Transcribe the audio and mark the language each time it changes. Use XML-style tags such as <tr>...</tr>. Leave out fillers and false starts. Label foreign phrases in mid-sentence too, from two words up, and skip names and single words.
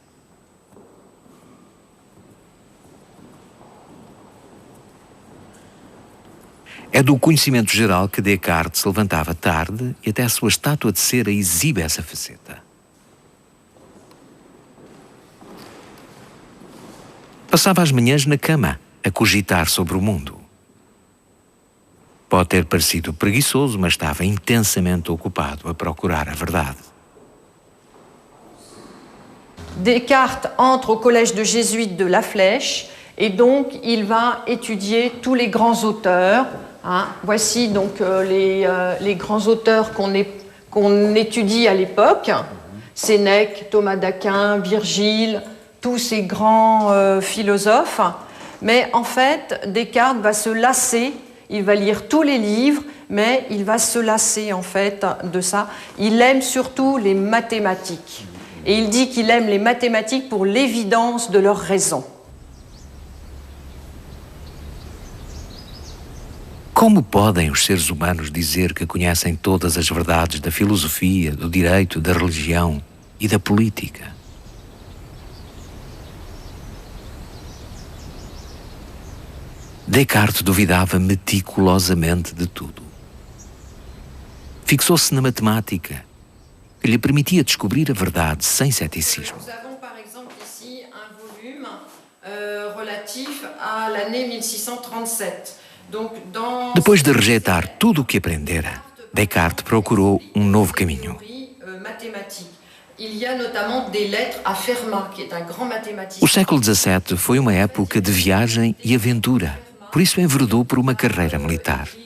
<pt>É do conhecimento geral que Descartes se levantava tarde e até a sua estátua de cera exibe essa faceta. Passava as manhãs na cama, a cogitar sobre o mundo. Pode ter parecido preguiçoso, mas estava intensamente ocupado a procurar a verdade.</pt> <fr>Descartes entre au collège de jésuites de La Flèche et donc il va étudier tous les grands auteurs. Voici donc les grands auteurs qu'on étudie à l'époque. Sénèque, Thomas d'Aquin, Virgile, tous ces grands philosophes. Mais en fait, Descartes va se lasser, il va lire tous les livres, mais il va se lasser en fait de ça. Il aime surtout les mathématiques. Et il dit qu'il aime les mathématiques pour l'évidence de leur raison.</fr> <pt>Como podem os seres humanos dizer que conhecem todas as verdades da filosofia, do direito, da religião e da política? Descartes duvidava meticulosamente de tudo. Fixou-se na matemática, que lhe permitia descobrir a verdade sem ceticismo.</pt> <fr>Nous avons par exemple ici un volume relatif à l'année 1637. Donc,</fr> <pt>Depois de rejeitar tudo o que aprendera, Descartes procurou um novo caminho.</pt> <fr>Mathématique.</fr> <pt>O século XVII foi uma época de viagem e aventura, por isso enveredou por uma carreira militar.</pt>